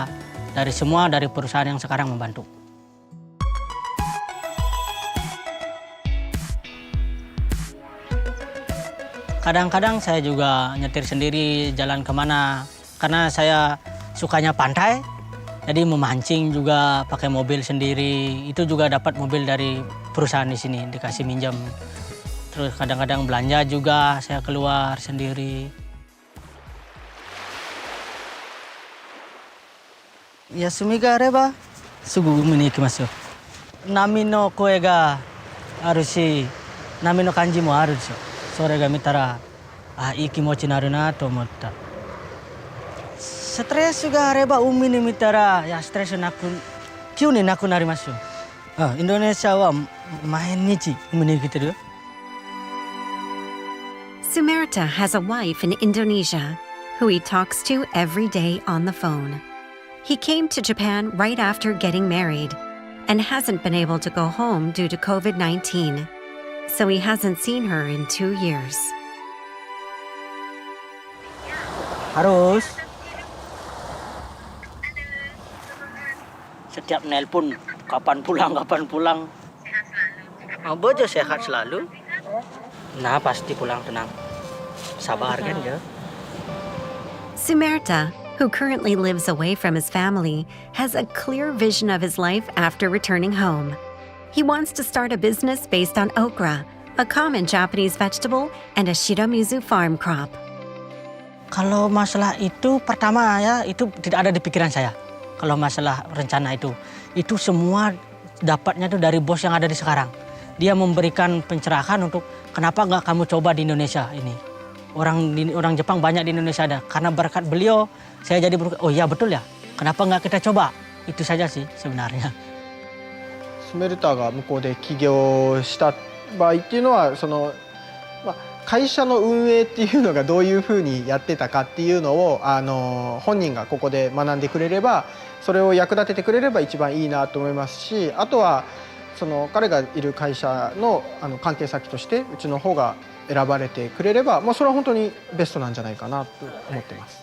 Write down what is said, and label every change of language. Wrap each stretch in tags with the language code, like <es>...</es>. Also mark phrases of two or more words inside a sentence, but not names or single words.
<id>Dari semua dari perusahaan yang sekarang membantu. Kadang-kadang saya juga nyetir sendiri jalan kemana karena saya sukanya pantai, jadi memancing juga pakai mobil sendiri. Itu juga dapat mobil dari perusahaan di sini dikasih minjam. Terus kadang-kadang belanja juga saya keluar sendiri.</id> <ja>休みがあればすぐ見に行きますよ。波の声があるし、波の感じもあるでしょ。それが見たらいい気持ちになるなと思った。ストレスがあれば海に見たらストレス急になくなりますよ。インドネシアは毎日海に来てるよ。</ja> <en>Sumerta has a wife in Indonesia who he talks to every day on the phone. He came to Japan right after getting married, and hasn't been able to go home due to COVID-19. So he hasn't seen her in 2 years.</en> <id>Harus. Setiap nelpon, kapan pulang, kapan pulang. Oh, Bojo sehat selalu. Nah, pasti pulang tenang. Sabar kan ya.</id> <en>Sumerta, who currently lives away from his family, has a clear vision of his life after returning home. He wants to start a business based on okra, a common Japanese vegetable and a shiramizu farm crop.</en> <id>Kalau masalah itu pertama ya, itu tidak ada di pikiran saya. Kalau masalah rencana itu semua dapatnya tuh dari bos yang ada di sekarang. Dia memberikan pencerahan untuk kenapa nggak kamu coba di Indonesia ini. Orang Jepang banyak di Indonesia ada. Karena berkat beliau, saya jadi oh iya betul ya. Kenapa nggak kita coba? Itu saja sih sebenarnya.</id> <ja>スメルターが向こうで起業した場合っていうのは会社の運営っていうのがどういうふうにやってたかっていうのを本人がここで学んでくれればそれを役立ててくれれば一番いいなと思いますし、あとは彼がいる会社の関係先としてうちの方が選ばれてくれれば、それは本当にベストなんじゃないかなと思ってます。</ja>